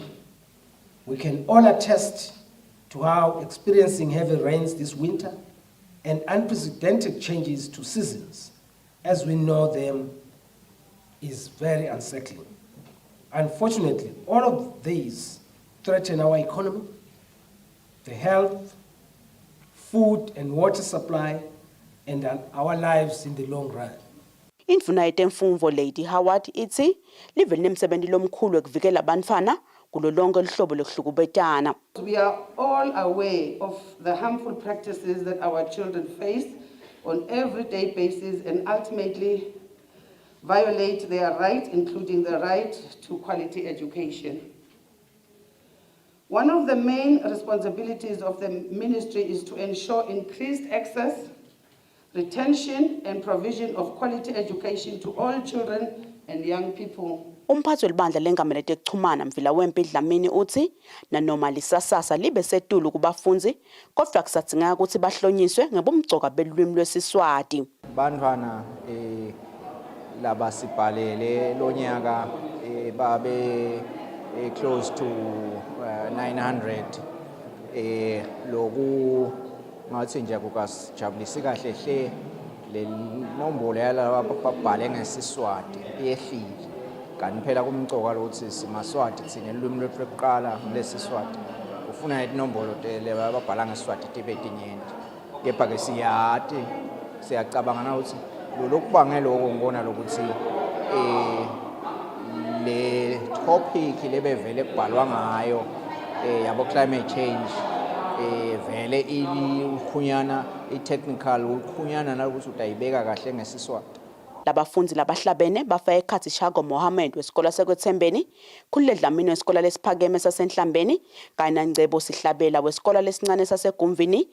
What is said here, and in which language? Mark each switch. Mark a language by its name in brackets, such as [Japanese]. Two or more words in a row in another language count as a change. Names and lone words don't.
[English] We can all attest to how experiencing heavy rains this winter and unprecedented changes to seasons, as we know them, is very unsettling. Unfortunately, all of these threaten our economy, the health, food and water supply, and our lives in the long run. [Swati] Indvuna yetemfundvo Lady Howard ithi live linemsebenzi lomkhulu ekuvikela abantfwana kulo lonke lihlobo lokuhlukubetana. [English] We are all aware of the harmful practices that our children face on everyday basis and ultimately violate their rights, including the right to quality education. One of the main responsibilities of the ministry is to ensure increased access, retention and provision of quality education to all children and young people. [Swati] Umphathi welibandla lengamele tekuchumana Mvila Wempi Dlamini uthi nanoma lisasasa libe setulu kubafundzi kodwa kusadingeka ukuthi bahlonyiswe ngebumgcoka belulwimi lwesiSwati. Bantwana laba sibhalele lonyaka babe [English] close to 900 [Swati] loku ngathi nje kukasijabulisi kahle hle le nombolo yalaba babhale ngesiswati iyehlile kanti phela kumcoka lokuthi simaswati thina ilwimi lwethu lokuqala lesiswati ufuna inombolo le babhala ngesiswati tibe tinyenti kepha ke siyacabanga na ukuthi lokubangela lokho ngibona lokuthi le topic lebevele kubhalwa ngayo yabo [English] climate change [Swati] vele ikhunyana i-technical ukhunyana nalokuthi utayibeka kahle ngesiswati. Labafundzi labahlabene bafaka ekhatsi Shago Mohammed wesikole sakwethembeni, Khulile Dlamini wesikole lesiphakeme sasenhlambeni kanye naNgcebo Sihlabela wesikole lesincane sasegumvini.